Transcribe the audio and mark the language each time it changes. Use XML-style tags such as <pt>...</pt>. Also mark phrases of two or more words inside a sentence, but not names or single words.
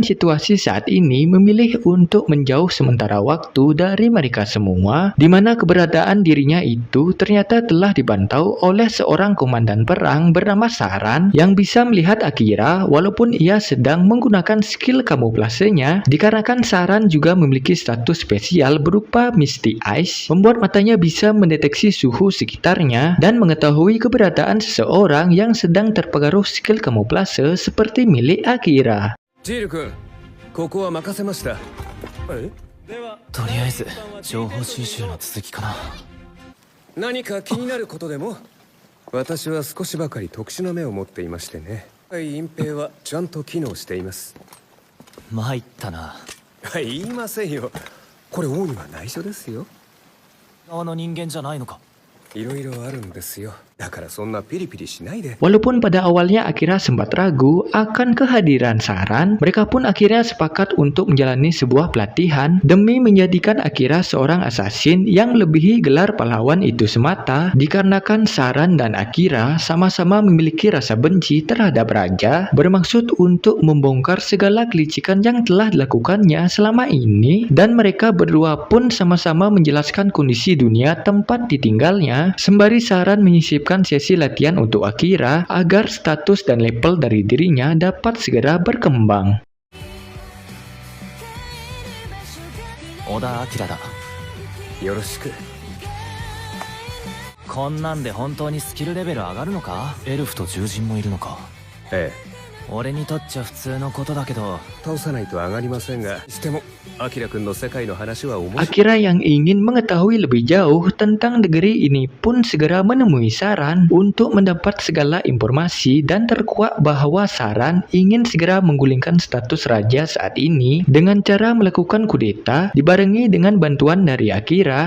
<id>situasi saat ini memilih untuk menjauh sementara waktu dari mereka semua, di mana keberadaan dirinya itu ternyata telah dipantau oleh seorang komandan perang bernama Saran yang bisa melihat Akira walaupun ia sedang menggunakan skill kamuflasenya, dikarenakan Saran juga memiliki status spesial berupa Misty Eyes, membuat matanya bisa mendeteksi suhu sekitarnya dan mengetahui keberadaan seseorang yang sedang terpengaruh skill kamuflase seperti milik Akira.</id> <ja>ジール君、ここは任せました。え？とりあえず情報収集の続きかな。何か気になることでも？私は少しばかり特殊な目を持っていましてね。隠蔽はちゃんと機能しています。参ったな。言いませんよ。これ王には内緒ですよ。側の人間じゃないのか。いろいろあるんですよ。だからそんなピリピリしないで。</ja> <id>Walaupun pada awalnya Akira sempat ragu akan kehadiran Saran, mereka pun akhirnya sepakat untuk menjalani sebuah pelatihan demi menjadikan Akira seorang assassin yang melebihi gelar pahlawan itu semata, dikarenakan Saran dan Akira sama-sama memiliki rasa benci terhadap raja, bermaksud untuk membongkar segala kelicikan yang telah dilakukannya selama ini, dan mereka berdua pun sama-sama menjelaskan kondisi dunia tempat ditinggalnya, sembari Saran menyisipkan sesi latihan untuk Akira agar status dan level dari dirinya dapat segera berkembang.</id> <ja>小田明だ。よろしく。こんなんで本当にスキルレベル上がるのか。エルフと獣人もいるのか。ええ。俺にとっちゃ普通のことだけど。倒さないと上がりませんが、しても、アキラくんの世界の話は面白い。</ja> <id>Akira yang ingin mengetahui lebih jauh tentang negeri ini pun segera menemui Saran untuk mendapat segala informasi dan terkuak bahwa Saran ingin segera menggulingkan status raja saat ini dengan cara melakukan kudeta dibarengi dengan bantuan dari Akira.</id>